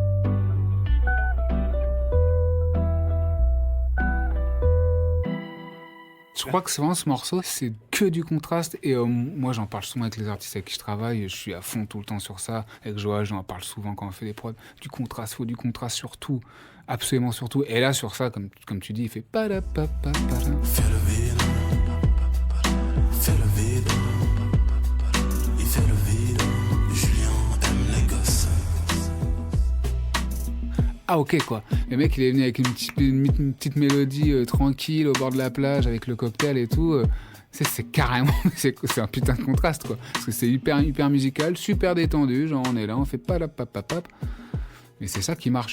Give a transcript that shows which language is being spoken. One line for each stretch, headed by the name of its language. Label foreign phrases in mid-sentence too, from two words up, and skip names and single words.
French: Je crois que souvent ce morceau, c'est que du contraste et moi j'en parle souvent avec les artistes avec qui je travaille, je suis à fond tout le temps sur ça. Avec Joa, j'en parle souvent quand on fait des prods. Du contraste, faut du contraste sur tout, absolument sur tout. Et là sur ça, comme tu dis, il fait pa-da-pa-pa-pa-da. Fais le vide, fais le vide, il fait le vide. Julien aime les gosses. Ah ok quoi, le mec il est venu avec une petite mélodie tranquille au bord de la plage avec le cocktail et tout, c'est carrément, c'est un putain de contraste quoi, parce que c'est hyper musical, super détendu, genre on est là, on fait pas la papapap, mais c'est ça qui marche.